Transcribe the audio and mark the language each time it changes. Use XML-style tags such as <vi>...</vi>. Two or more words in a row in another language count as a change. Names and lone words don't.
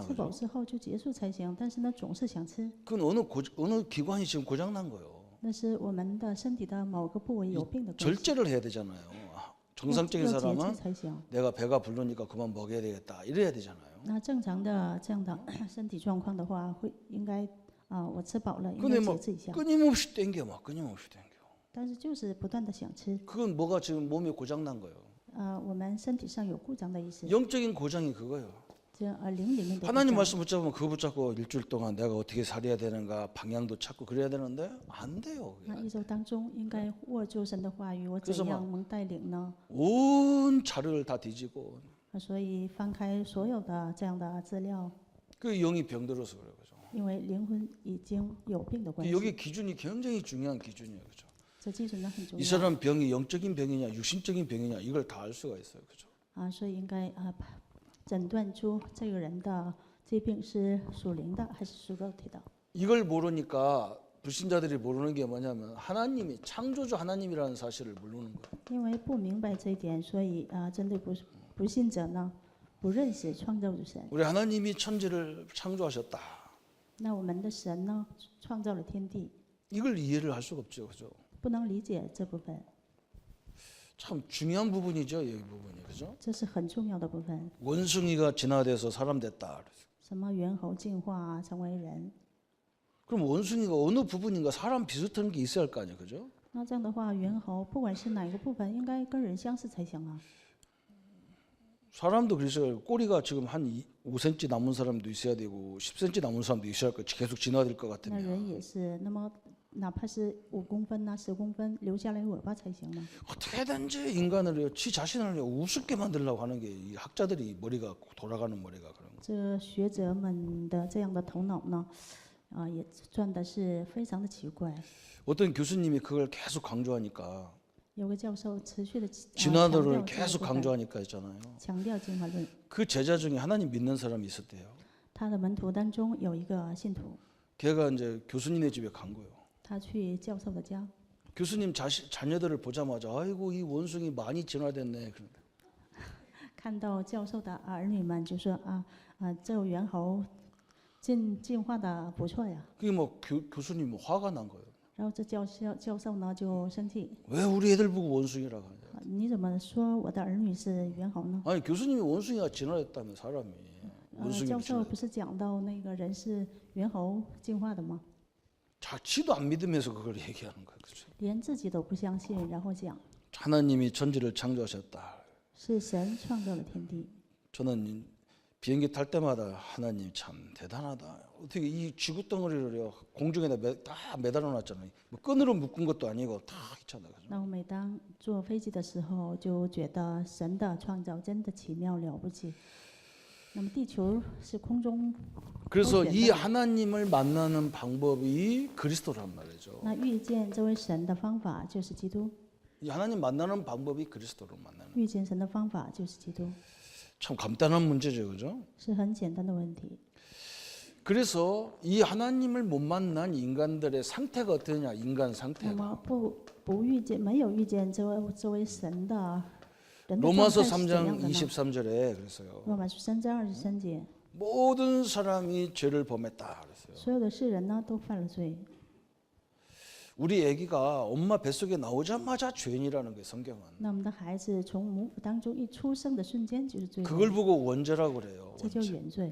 <zh>吃饱</zh> <ko>그죠?</ko> <zh>之后就结束才行，但是呢，总是想吃。</zh> <ko>그건 어느 기관이 지금 고장 난 거예요.</ko> <zh>那是我们的身体的某个部位有病的关系，</zh> <ko>절제를 해야 되잖아요. 정상적인</ko> <zh>要节制</zh> <ko>사람은</ko> <zh>才行。</zh> <ko>내가 배가 부르니까 그만 먹어야 되겠다 이래야 되잖아요.</ko> <zh>那正常的这样的身体状况的话，应该我吃饱了，应</zh> <ko>근데</ko> <zh>该</zh> <ko>막</ko> <zh>节制一下。</zh> <ko>끊임없이 땡겨, 막 끊임없이 땡겨.</ko> <zh>但是就是不断的想吃，</zh> <ko>그건 뭐가 지금 몸에 고장 난 거예요.</ko> <zh>我们身体上有故障的意思，</zh> <ko>영적인 고장이 그거예요.</ko> <zh>这灵里面的故</zh> <ko>하나님</ko> <zh>障。</zh> <ko>말씀 붙잡으면 그거 붙잡고 일주일 동안 내가 어떻게 살아야 되는가 방향도 찾고 그래야 되는데 안 돼요.</ko> <zh>那一周当中应该握住神的话语，我怎样能带领呢？</zh> <ko>온 자료를 다 뒤지고</ko> <zh>所以翻开所有的这样的资料，</zh> <ko>그 영이 병들어서 그래요. 그죠?</ko> <zh>因为灵魂已经有病的关系，</zh> <ko>여기 기준이 굉장히 중요한 기준이에요. 그죠?</ko> <zh>这基准呢很重</zh> <ko>이</ko> <zh>要</zh> <ko>사람 병이 영적인 병이냐 육신적인 병이냐 이걸 다 알 수가 있어요. 그죠?</ko> <zh>所以应该诊断出这个人的疾病是属灵的还是属肉体的。</zh> <ko>이걸 모르니까 불신자들이 모르는 게 뭐냐면 하나님이 창조주 하나님이라는 사실을 모르는 거예요.</ko> <zh>因为不明白这一点，所以针对不信者呢，不认识创造主神。</zh> <ko>우리 하나님이 천지를 창조하셨다.</ko> <zh>那我们的神呢，创造了天地，</zh> <ko>이걸 이해를 할 수가 없죠. 그죠?</ko> <zh>不能理解这部分，</zh> <ko>참 중요한 부분이죠. 이 부분이. 그죠?</ko> <zh>这是很重要的部分。</zh> <ko>원숭이가 진화돼서 사람 됐다.</ko> <zh>什么猿猴进化成为人？</zh> <ko>그럼 원숭이가 어느 부분인가 사람 비슷한 게 있어야 할 거 아니에요. 그죠?</ko> <zh>那这样的话，猿猴不管是哪一个部分，应该跟人相似才行啊。</zh> <ko>사람도 그래서 꼬리가 지금 한 5cm 남은 사람도 있어야 되고 10cm 남은 사람도 있어야 계속 지나야 될 것</ko> <zh>那</zh> <ko>같으면</ko> <zh>人也是，那么哪怕是5公分呐、10公分，留下来尾巴才行嘛。</zh> <ko>어떻게든지 인간을 지 자신을 우습게 만들려고 하는 게 이 학자들이 머리가 돌아가는 머리가 그런 거.</ko> <zh>这学者们的这样的头脑呢，也转的是非常的奇怪。</zh> <ko>어떤 교수님이 그걸 계속 강조하니까</ko> <zh>有个教授持续的</zh> <ko>진화론을 계속 강조하니까 있잖아요.</ko> <zh>强调进化论。</zh> <ko>그 제자 중에 하나님 믿는 사람이 있었대요.</ko> <zh>他的门徒当中有一个信徒，</zh> <ko>걔가 이제 교수님네 집에 간 거예요.</ko> <zh>他去教授的家，</zh> <ko>교수님 자녀들을 보자마자 아이고 이 원숭이 많이 진화됐네. 그런데</ko> <zh>看到教授的儿女们就说这猿猴进化的不错呀。</zh> <ko>그게 뭐 교수님 뭐 화가 난 거예요.</ko> <zh>然后这教授呢就生气，</zh> <ko>왜 우리 애들 보고 원숭이라고 하냐?</ko> <zh>你怎么说我的儿女是猿猴呢？</zh> <ko>아니 교수님이 원숭이가 진화했다며 사람이</ko> <zh>教</zh> <ko>원숭이를</ko> <zh>授不是讲到那个人是猿猴进化的吗？</zh> <ko>자치도 안 믿으면서 그걸 얘기하는 거예요. 그렇죠?</ko> <zh>连自己都不相信，然后讲</zh> <ko>하나님이 천지를 창조하셨다.</ko> <zh>是神创造了天地。</zh> <ko>저는 비행기 탈 때마다 하나님 참 대단하다. 어떻게 이 지구 덩어리를 공중에다 다 매달아 놨잖아요. 뭐 끈으로 묶은 것도 아니고 다 있잖아요. 그죠?</ko> <zh>那我每当坐飞机的时候，就觉得神的创造真的奇妙了不起。那么地球是空中，</zh> <ko>그래서 이 하나님을 만나는 방법이 그리스도란 말이죠.</ko> <zh>那遇见这位神的方法就是基督，</zh> <ko>이 하나님 만나는 방법이 그리스도를 만나는.</ko> <zh>遇见神的方法就是基督，</zh> <ko>참 간단한 문제죠, 그죠?</ko> <zh>是很简单的问题。</zh> <ko>그래서 이 하나님을 못 만난 인간들의 상태가 어떠냐? 인간</ko> <zh>那</zh> <ko>상태가.</ko> <zh>么不遇见，没有遇见这位神的人的状</zh> <ko>로마서</ko> <zh>态是怎</zh> <ko>3장</ko> <zh>样的呢？</zh> <ko>23절에 그랬어요.</ko> <zh>罗马书3章23节，</zh> <ko>모든 사람이 죄를 범했다 그랬어요.</ko> <zh>所有的世人呢都犯了罪。</zh> <ko>우리 아기가 엄마 뱃속에 나오자마자 죄인이라는 게 성경은.</ko> <zh>那我们的孩子从母腹当中一出生的瞬间就是罪人，</zh> <ko>그걸 보고 원죄라고 그래요.</ko> <zh>这叫原罪。</zh>